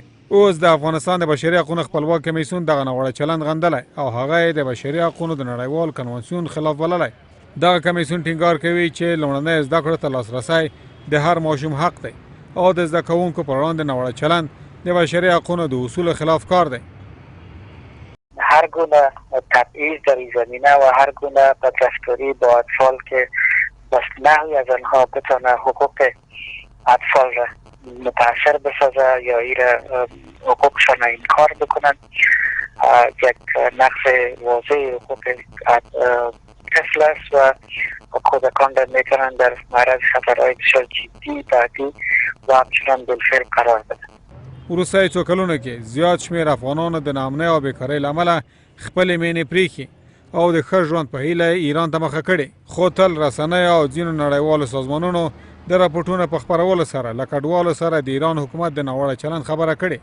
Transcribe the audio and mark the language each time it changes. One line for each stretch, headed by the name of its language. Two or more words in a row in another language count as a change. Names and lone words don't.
Pashto: اوس د افغانستان د بشري حقونو خپلواک کمیسیون دغه ناوړه چلند غندلی او هغه یې د بشري حقونو د نړیوال کنوانسیون خلاف بللی. دغه کمیسیون ټینګار کوي چې لومړنۍ زده کړو ته لاسرسی د هر ماشوم حق دی او د زده کوونکو پر وړاندې ناوړه چلند د بشري حقونو د اصولو خلاف کار دی.
Persian: هر گونه تبعیض در این زمینه و هر گونه بدرفتاری با اطفال که نحوی از آنها بتونه حقوق اطفال را متاثر بسازه یا حقوقشان انکار بکنن یک نقض واضح حقوق طفل است و کودکان را میتونن در معرض خطرهای بسیار جدی بعدی و همچنان بالفعل قرار بدن.
Pashto: وروستیو څو کلونو کې زیات شمېر افغانانو د ناامنۍ او بېکارۍ له امله خپلې مینې پرېښي او د ښه ژوند په هیله ایران ته مخه کړې خو تل رسنیو او ځینو نړیوالو سازمانونو د راپورټونو په خپرولو سره له کډوالو سره د ایران حکومت د ناوړه چلند خبره کړې.